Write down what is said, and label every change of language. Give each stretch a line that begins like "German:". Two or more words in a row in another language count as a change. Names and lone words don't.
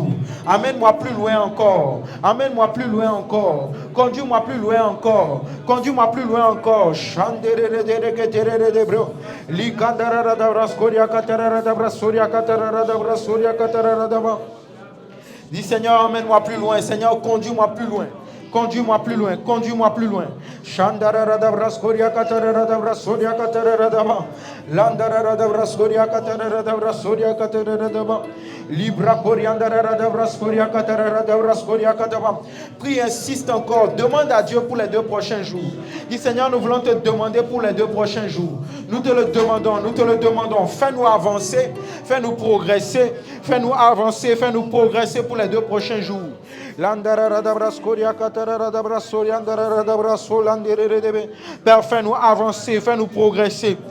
French: Amène-moi plus loin encore. Conduis-moi plus loin encore. Dis Seigneur, emmène-moi plus loin. Seigneur, conduis-moi plus loin. Conduis-moi plus loin. Shandara da braskoria katara da brasoria katara da ba. Landara da braskoria katara da brasoria katara da ba. Libra coriandara da braskoria katara da braskoria kataba. Prie, insiste encore. Demande à Dieu pour les 2 prochains jours. Dis Seigneur, nous voulons te demander pour les 2 prochains jours. Nous te le demandons. Fais-nous avancer, fais-nous progresser, fais-nous progresser pour les 2 prochains jours. Père, fais-nous avancer, fais-nous progresser.